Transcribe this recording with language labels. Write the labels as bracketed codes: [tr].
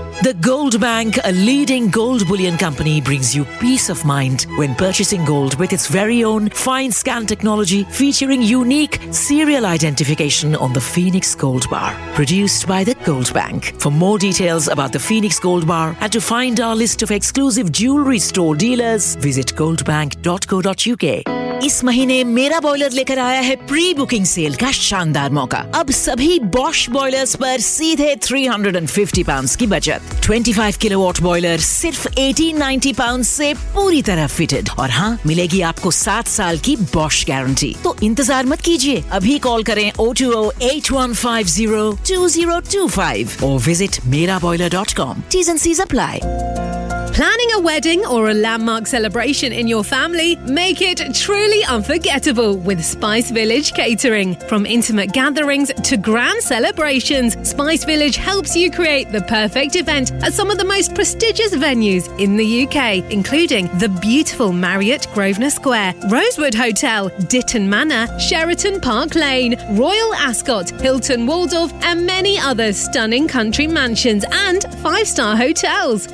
[en] The Gold Bank, a leading gold bullion company, brings you peace of mind when purchasing gold with its very own fine scan technology featuring unique serial identification on the Phoenix Gold Bar, produced by the Gold Bank. For more details about the Phoenix Gold Bar and to find our list of exclusive jewelry store dealers, visit goldbank.co.uk. [hi] इस महीने मेरा boiler लेकर आया है pre booking cell का शानदार मौका. अब सभी बॉश बॉयलर्स पर सीधे £350 की बचत. 25 किलोवाट बॉयलर सिर्फ £1,890 से पूरी तरह फिटेड. और हाँ, मिलेगी आपको 7 साल की बॉश गारंटी. तो इंतजार मत कीजिए, अभी कॉल करें 0208150 2025 और visit meraboiler.com. [en] T's and C's apply. Planning a wedding or a landmark celebration in your family? Make it truly unforgettable with Spice Village Catering. From intimate gatherings to grand celebrations, Spice Village helps you create the perfect event at some of the most prestigious venues in the UK, including the beautiful Marriott Grosvenor Square, Rosewood Hotel, Ditton Manor, Sheraton Park Lane, Royal Ascot, Hilton Waldorf, and many other stunning country mansions and five-star hotels.